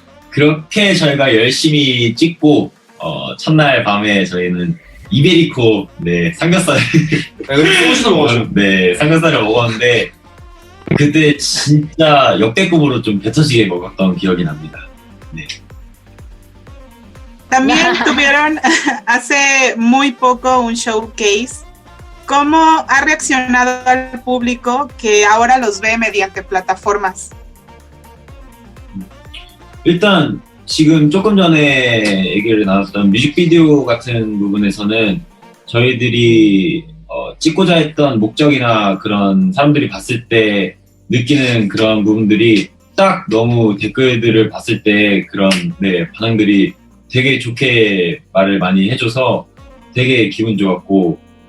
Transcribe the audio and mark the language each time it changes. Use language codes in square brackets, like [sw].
[ko] 그렇게 저희가 열심히 찍고 첫날 밤에 저희는 이베리코 네 삼겹살 소주도 먹었죠. 네 삼겹살을 먹었는데 그때 진짜 역대급으로 좀 뱉어지게 먹었던 기억이 납니다. [es] También tuvieron hace muy poco un showcase. ¿Cómo ha reaccionado al público que ahora los ve mediante plataformas? [ko] 일단 지금 조금 전에 얘기를 나눴던 뮤직비디오 같은 부분에서는 저희들이 찍고자 했던 목적이나 그런 사람들이 봤을 때 느끼는 그런 부분들이 딱 너무 댓글들을 봤을 때 그런 네, 반응들이 되게 좋게 말을 많이 해줘서 되게 기분 좋았고